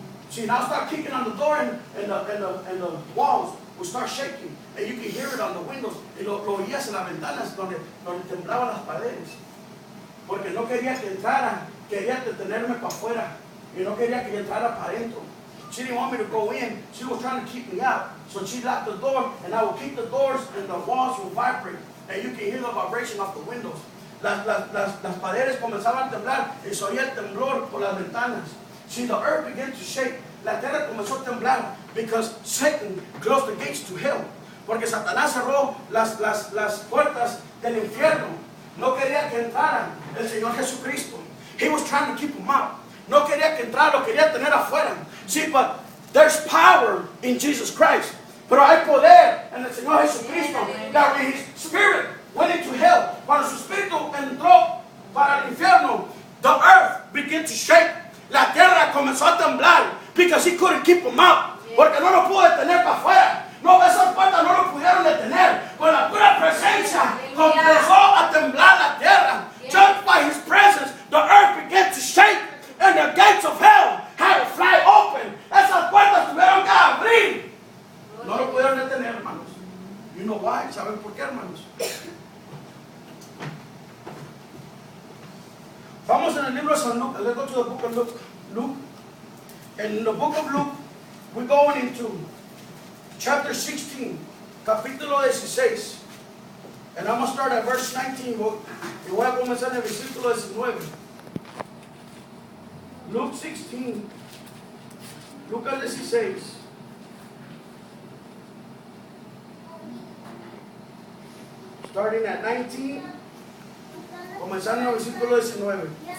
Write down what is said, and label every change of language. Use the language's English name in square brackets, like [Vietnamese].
[English] See, now start kicking on the door and the walls will start shaking. And you can hear it on the windows. [Spanish] Y lo oías en las ventanas donde temblaban las paredes. Porque no quería que entrara, quería detenerme para afuera. Y no quería que yo entrara para adentro. [English] She didn't want me to go in. She was trying to keep me out. So she locked the door, and I would keep the doors, and the walls will vibrate. And you can hear the vibration of the windows. [Spanish] Las paredes comenzaban a temblar, y se oía el temblor por las ventanas. [English] See, the earth began to shake. [Spanish] La tierra comenzó a temblar [English] because Satan closed the gates to hell. [Spanish] Porque Satanás cerró las puertas del infierno. No quería que entrara el Señor Jesucristo. [English] He was trying to keep them out. [Spanish] No quería que entrara, lo quería tener afuera. [English] See, but there's power in Jesus Christ. [Spanish] Pero hay poder en el Señor Jesucristo. [English] That when His Spirit went into hell, [Spanish] cuando su Espíritu entró para el infierno, [English] the earth began to shake. [Spanish] La tierra comenzó a temblar [English] because He couldn't keep them out. [Spanish] Porque no lo pudo detener para afuera. No, esas puertas no lo pudieron detener. Con la pura presencia comenzó a temblar la tierra. [English] Just by His presence, the earth began to shake. And the gates of hell had to fly open. [Spanish] Esas puertas tuvieron que abrir. No lo pudieron detener, hermanos. [English] You know why? [Spanish] ¿Saben por qué, hermanos? Vamos en el libro de San Lucas. [English] Let's go to the book of Luke. Luke. In the book of Luke, we're going into chapter 16, [Spanish] capítulo 16. [English] And I'm going to start at verse 19. [Spanish] Y voy a comenzar en el versículo 19. [English] Luke 16, Lucas 16. Starting at 19, [Spanish] comenzando en el versículo 19.